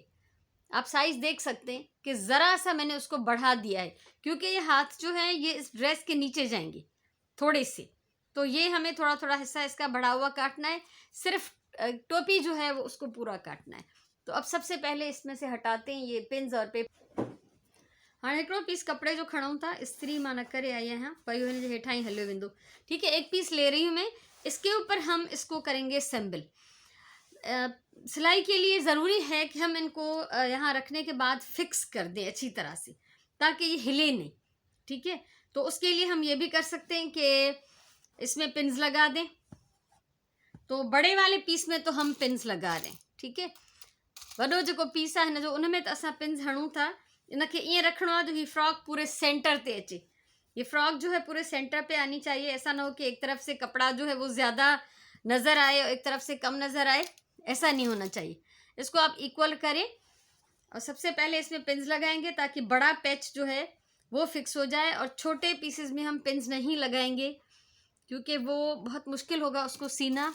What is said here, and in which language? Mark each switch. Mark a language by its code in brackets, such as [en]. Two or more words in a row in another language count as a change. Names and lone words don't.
[hi] आप साइज़ देख सकते हैं कि ज़रा सा मैंने उसको बढ़ा दिया है, क्योंकि ये हाथ जो है ये इस ड्रेस के नीचे जाएंगे थोड़े से, तो ये हमें थोड़ा थोड़ा हिस्सा इसका बढ़ा हुआ काटना है। सिर्फ टोपी जो है वो उसको पूरा काटना है। तो अब सबसे पहले इसमें से हटाते हैं ये पिन्स और पेपर। [sd] हाँ हिकिड़ो पीस कपड़े जो खणूं था, इस्त्री मां न करे आई आहियां, पयो हिन जे हेठां ही हलियो वेंदो, [hi] ठीक है। एक पीस ले रही हूँ मैं, इसके ऊपर हम इसको करेंगे असेंबल। सिलाई के लिए ज़रूरी है कि हम इनको यहाँ रखने के बाद फिक्स कर दें अच्छी तरह से, ताकि ये हिले नहीं। ठीक है, तो उसके लिए हम ये भी कर सकते हैं कि इसमें पिन्स लगा दें। तो बड़े वाले पीस में तो हम पिन्स लगा रहे हैं। ठीक है, [sd] वॾो जेको पीस आहे हिन जो उन में त असां पिन्स हणूं था। इनखे ईअं रखिणो आहे जो ही फ्रॉक पूरे सेंटर ते अचे। [hi] ये फ्रॉक जो है पूरे सेंटर पे आनी चाहिए। ऐसा ना हो कि एक तरफ से कपड़ा जो है वो ज़्यादा नज़र आए और एक तरफ से कम नज़र आए, ऐसा नहीं होना चाहिए। इसको आप इक्वल करें और सबसे पहले इसमें पिन्स लगाएंगे ताकि बड़ा पैच जो है वो फिक्स हो जाए, और छोटे पीसेस में हम पिन्स नहीं लगाएंगे क्योंकि वो बहुत मुश्किल होगा उसको सीना।